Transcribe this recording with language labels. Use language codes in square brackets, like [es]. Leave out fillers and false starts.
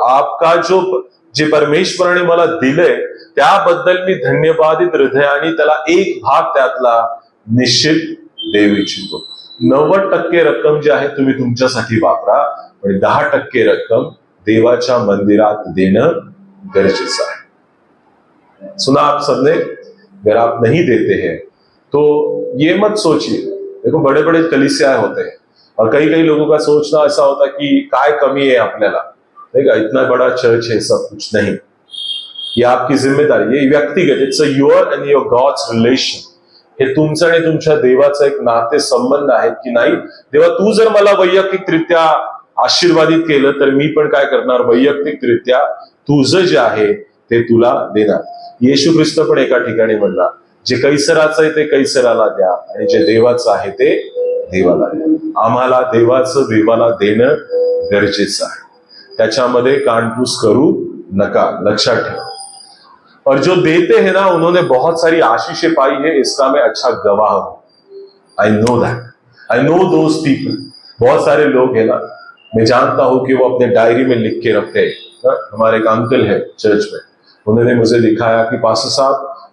[mr] आपका जे परमेश्वराने मला दिलंय त्याबद्दल मी धन्यवादित हृदयाने त्याला एक भाग त्यातला निश्चित देऊ इच्छितो. 90% रक्कम जी आहे तुम्ही तुमच्यासाठी वापरा, पण 10% रक्कम देवाच्या मंदिरात देणं गरजेचं आहे. [hi] सुना आप सबने, अगर आप नहीं देते हैं तो ये मत सोचिए. देखो बड़े बड़े कलीसिया होते हैं और कई कई लोगों का सोचना ऐसा होता है कि [mr] काय कमी है आपल्याला, [hi] देखा इतना बड़ा चर्च है, सब कुछ नहीं. ये आपकी जिम्मेदारी, ये व्यक्तिगत, [en] It's a your and your god's relation. [mr] हे तुमचं आणि तुमच्या देवाचा एक नाते संबंध आहे की नाही. देवा तू जर मला वैयक्तिकरित्या आशीर्वादित केलं तर मी पण काय करणार, वैयक्तिकरित्या तुझं जे आहे ते तुला देणार. येशू ख्रिस्त पण एका ठिकाणी म्हणला, जे कैसराचं आहे ते कैसराला द्या आणि जे देवाचं आहे ते देवाला द्या. आम्हाला देवाला देणं गरजेचं आहे, त्याच्यामध्ये कानपूस करू नका, लक्षात ठेवा. [hi] और जो देते हैं ना, उन्होंने बहुत सारी आशीषें पाई है, इसका मैं अच्छा गवाह हूं. [en] I know that, I know those people. [hi] बहुत सारे लोग हैं ना, मैं जानता हूं कि वो अपने डायरी में लिख के रखते हैं. हमारे एक अंकल है चर्च में, उन्होंने मुझे दिखाया कि पास्टर साहब